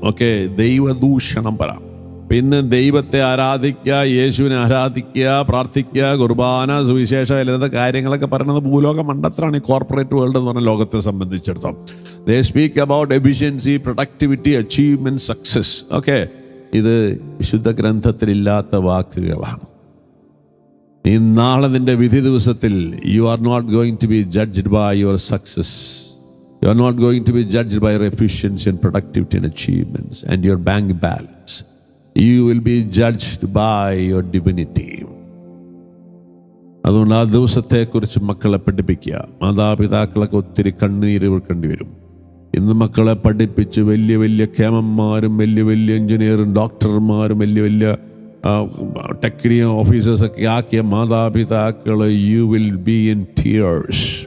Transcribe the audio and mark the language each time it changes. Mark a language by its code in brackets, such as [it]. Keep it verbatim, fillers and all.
[ml] Okay, ദൈവദൂഷണം പരം. പിന്നെ ദൈവത്തെ ആരാധിക്കുക, യേശുവിനെ ആരാധിക്കുക, പ്രാർത്ഥിക്കുക, കുർബാന, സുവിശേഷം, ഇല്ലാത്ത കാര്യങ്ങളൊക്കെ പറയുന്നത് ഭൂലോക മണ്ഡലത്തിലാണ്. ഈ കോർപ്പറേറ്റ് വേൾഡ് എന്ന് പറഞ്ഞ ലോകത്തെ സംബന്ധിച്ചിടത്തോളം [en] They speak about efficiency, productivity, achievement, success. [ml] Okay, ഇത് വിശുദ്ധ ഗ്രന്ഥത്തിലില്ലാത്ത വാക്കുകളാണ്. ഈ നാളെ നിൻ്റെ വിധി ദിവസത്തിൽ [en] You are not going to be judged by your success. You are not going to be judged by your efficiency and productivity and achievements and your bank balance. You will be judged by your divinity. [ml] അതുകൊണ്ട് ആ ദിവസത്തെക്കുറിച്ച് മക്കളെ പഠിപ്പിക്കുക. മാതാപിതാക്കളൊക്കെ ഒത്തിരി കണ്ണീര് വെക്കേണ്ടി വരും. ഇന്ന് മക്കളെ പഠിപ്പിച്ച് വലിയ വലിയ കേമന്മാരും വലിയ വലിയ എഞ്ചിനീയറും ഡോക്ടർമാരും വലിയ വലിയ ടെക്നിക്കൽ ഓഫീസേഴ്സൊക്കെ ആക്കിയ മാതാപിതാക്കൾ [en] You will be in tears.